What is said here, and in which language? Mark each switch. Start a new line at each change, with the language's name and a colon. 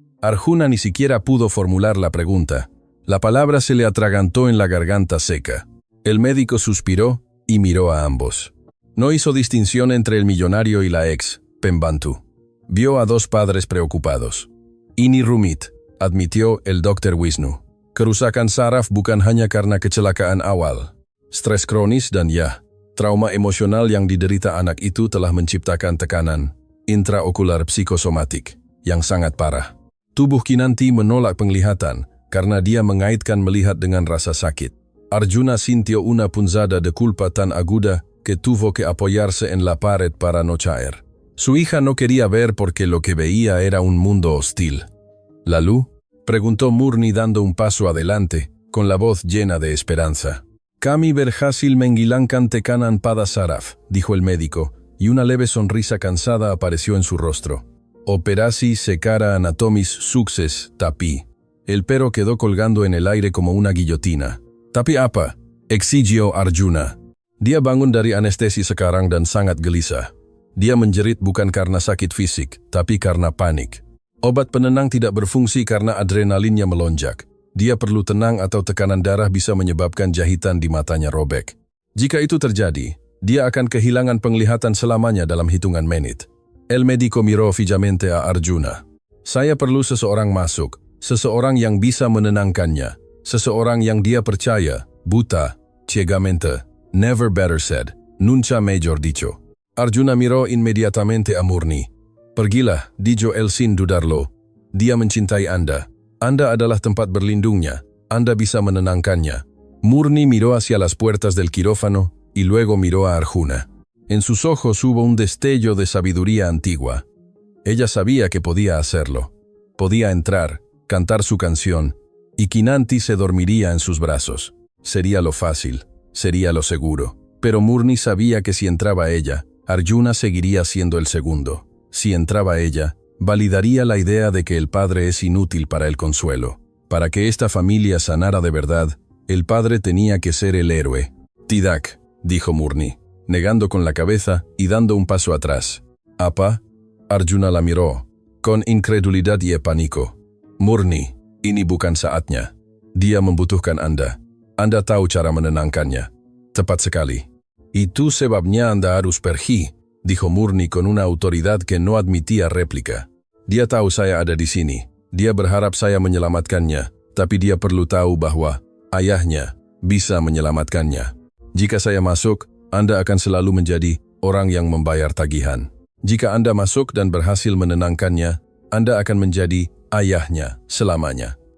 Spanish: Arjuna ni siquiera pudo formular la pregunta. La palabra se le atragantó en la garganta seca. El médico suspiró y miró a ambos. No hizo distinción entre el millonario y la ex, Pembantu. Vio a 2 padres preocupados.
Indonesian: «Ini rumit»,
Spanish: admitió el Dr. Wisnu.
Indonesian: «Kerusakan saraf bukan hanya karena kecelakaan awal. Stres kronis dan trauma emosional yang diderita anak itu telah menciptakan tekanan intraokular psikosomatik yang sangat parah. Tubuh Kinanti menolak penglihatan karena dia mengaitkan melihat dengan rasa sakit.
Spanish: Arjuna sintió una punzada de culpa tan aguda que tuvo que apoyarse en la pared para no caer. Su hija no quería ver porque lo que veía era un mundo hostil.
Indonesian: «¿Lalu?»,
Spanish: preguntó Murni dando un paso adelante, con la voz llena de esperanza.
Indonesian: «Kami berhasil menghilangkan tekanan pada saraf»,
Spanish: dijo el médico, y una leve sonrisa cansada apareció en su rostro.
Indonesian: «Operasi secara anatomis sukses, tapi».
Spanish: El pero quedó colgando en el aire como una guillotina.
Indonesian: «Tapi apa?»,
Spanish: exigió Arjuna.
Indonesian: Dia bangun dari anestesi sekarang dan sangat gelisah. Dia menjerit bukan karena sakit fisik, tapi karena panik. Obat penenang tidak berfungsi karena adrenalinnya melonjak. Dia perlu tenang atau tekanan darah bisa menyebabkan jahitan di matanya robek. Jika itu terjadi, dia akan kehilangan penglihatan selamanya dalam hitungan menit.
Spanish: El médico miró fijamente a Arjuna.
Indonesian: «Saya perlu seseorang masuk, seseorang yang bisa menenangkannya, seseorang yang dia percaya, buta,
Spanish: ciegamente».
English: «Never better said,
Spanish: nunca mejor dicho». Arjuna miró inmediatamente a Murni.
Indonesian: «Pergilah»,
Spanish: dijo él sin dudarlo.
Indonesian: «Dia mencintai Anda. Anda adalah tempat berlindungnya. Anda bisa menenangkannya».
Spanish: Murni miró hacia las puertas del quirófano y luego miró a Arjuna. En sus ojos hubo un destello de sabiduría antigua. Ella sabía que podía hacerlo. Podía entrar, cantar su canción, y Kinanti se dormiría en sus brazos. Sería lo fácil, sería lo seguro. Pero Murni sabía que si entraba ella, Arjuna seguiría siendo el segundo. Si entraba ella, validaría la idea de que el padre es inútil para el consuelo. Para que esta familia sanara de verdad, el padre tenía que ser el héroe.
Indonesian: Tidak,
Spanish: dijo Murni, negando con la cabeza y dando un paso atrás.
Indonesian: Apa?
Spanish: Arjuna la miró, con incredulidad y pánico.
Indonesian: Murni, ini bukan saatnya. Dia membutuhkan Anda. Anda tahu cara menenangkannya. Tepat sekali. Itu sebabnya Anda harus pergi,
Spanish: dijo Murni con una autoridad que no admitía réplica.
Indonesian: Dia tahu saya ada di sini. Dia berharap saya menyelamatkannya, tapi dia perlu tahu bahwa ayahnya bisa menyelamatkannya. Jika saya masuk, Anda akan selalu menjadi orang yang membayar tagihan. Jika Anda masuk dan berhasil menenangkannya, Anda akan menjadi ayahnya selamanya.